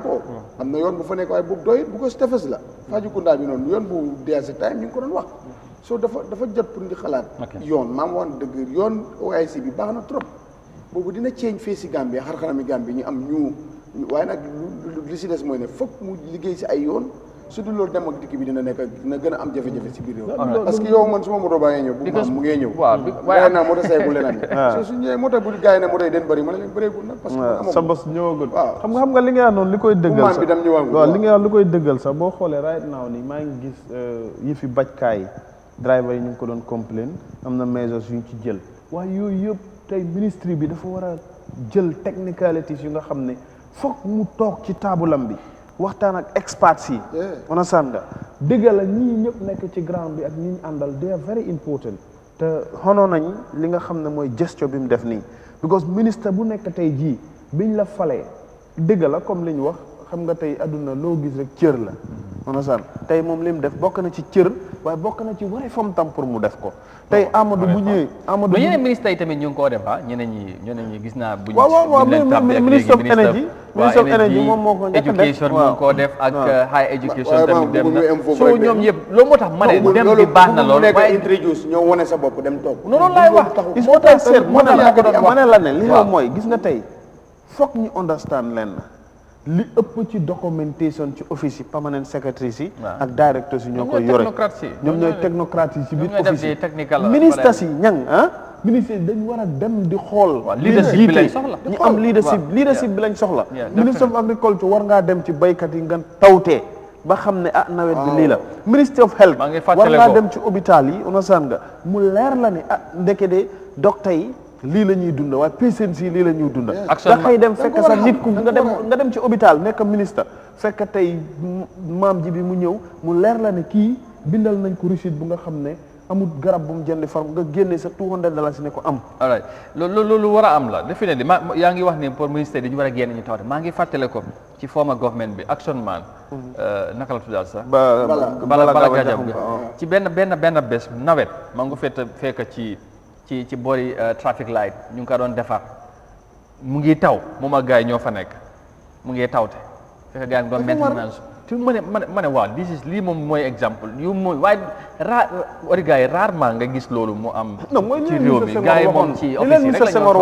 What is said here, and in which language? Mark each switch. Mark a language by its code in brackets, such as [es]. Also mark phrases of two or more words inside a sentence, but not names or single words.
[wo] ko am na yoon bu fa nekk waaye boobu doy bu ko si tefes la Fajikunda bi noonu yoon bu DRC time ñu ngi ko doon wax so dafa jot pour di xalaat yoon maam woon dëgg yoon OIC bi baax na trop boobu dina ceeñ fee si Gambie xar-xarami Gambie ñu am ñu waaye nag li si des mooy ne foog mu liggéey si ay yoon su dul loolu dem ak dikk bi dina gën a am jafe-jafe si biir réew [fr] parce que [wo] yow man suma moto baa ngay ñëw bu maam mu ngee ñëw waaye naa moto seegul leneen so su ñëwee moto bu gars yi ne moto yi den bëri ma ne leen bëreegul nag [fr] parce que [wo] sa bos ñëwagul xam nga li nga wax noonu li koy dëggal sax waaw li nga wax li koy dëggal sax boo xoolee [en] right now [wo] nii maa ngi gis yi fi bajkaay driver yi ñu ngi ko doon complain am na mesures yu ñu ci jël waaye yooyu yëpp tey ministry bi dafa war a jël technicalities yu nga xam ne foog mu toog ci taabulam bi waxtaan ak experts yi understand nga dëgg la ñii ñëpp nekk ci ground bi ak ñi ñu àndal [en] they are very important [wo] te xonoo nañ li nga xam ne mooy gestion bi mu def nii because ministre bu nekk tey jii biñ la falee dëgg la comme li ñu wax xam nga tey adduna loo gis rek cër la understand tey moom li mu def bokk na ci cër waaye bokk na ci waree fam tam pour mu def ko tey Amadou bu ñëwee Amadou mais yeneen ministre yi tamit ñu ngi koo def ñeneen ñi gis naa buñ waaw [en] ministre of energy [wo] moom moo ko njëkk a def education mu ngi koo def ak [en] high education [wo] tamit dem na so ñoom yëpp loolu moo tax ma ne dem bi baax na lool waaye introduce ñoo wane sa bopp dem toog noonu laay wax moo tax seet moo tax ma ne la ne li xew mooy gis nga tey foog ñu understand leen li ëpp ci documentation ci office yi [en] permanent secretaries [wo] yi ak directors yi ñoo koy yore ñoom ñooy technocrates yi ci biir office yi ministres yi ñang ministres yi dañ war a dem di xool leadership bi lañ soxla ñu am leadership bi lañ soxla [en] ministre of agriculture [wo] war ngaa dem ci baykat yi nga tawtee ba xam ne nawet bi lii la [en] ministry of health [wo] war ngaa dem ci hôpital yi understand nga mu leer la ne ndeke de docteur yi lii la ñuy dunda waaye patients yi lii la ñuy dunda nga xëy dem fekk sa nit ku nga dem ci hôpital nekk ministre fekk tey maam ji bi mu ñëw mu leer la ne kii bindal nañ ko receipt bu nga xam ne amul garab bu mu jënd farm nga génne sa $200 ne ko am alright loolu war a am la definitely yaa ngi wax ni [fr] pour ministère [wo] dañu war a génne ñu tawte maa ngi fàttale ko ci [en] former government [wo] bi action man naka la tuddaal sax bala gajab bi ci benn bés nawet maa ngi ko fekk ci boori [en] traffic light [wo] ñu ngi ko doon defar mu ngi taw moom ak gars yi ñoo fa nekk mu ngi tawte fekk gars yi doon maintenance te ma ne waaw lii moom mooy exemple yu mooy waaye gars yi rarement nga gis loolu mu am ci réew mi gars yi moom ci office yi rek la ñu